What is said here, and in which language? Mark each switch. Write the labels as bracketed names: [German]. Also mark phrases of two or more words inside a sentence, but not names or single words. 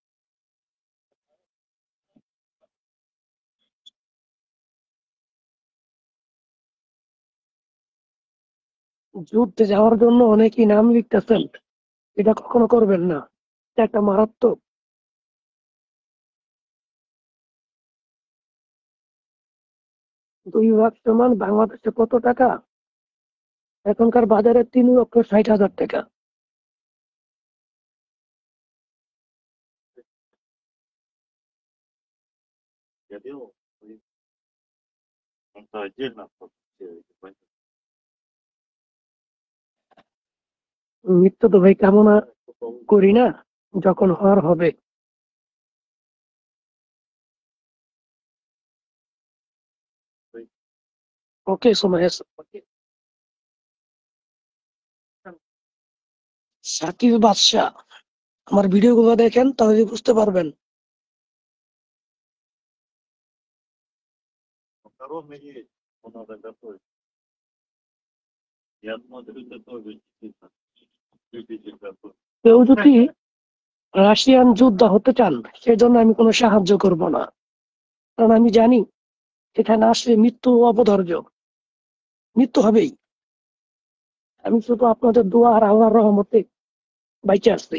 [Bangla] যুদ্ধে যাওয়ার জন্য অনেকেই নাম লিখতেছেন, এটা কখনো করবেন না, এটা একটা মারাত্মক। 2 লাখ সমান বাংলাদেশে কত টাকা? এখনকার বাজারে 3,60,000 টাকা। [Russian] Я делал. Он-то отдельно просто все эти понятия. [Bangla] মৃত্যু তো ভাই কামনা করি না, যখন হওয়ার হবে। ওকে, সময় আছে। সাকিব বাদশা, আমার ভিডিও গুলো দেখেন তাহলে বুঝতে পারবেন। [Russian] Макароны есть, но надо готовить. Я смотрю, ты тоже действительно любитель готовить. [Bangla] কেউ যদি রাশিয়ান যোদ্ধা হতে চান সেজন্য আমি কোনো সাহায্য করব না, কারণ আমি জানি এখানে আসলে মৃত্যু অপরিহার্য, মৃত্যু হবেই। আমি শুধু আপনাদের দোয়া আর আল্লাহর রহমতে বাইচে আসছি।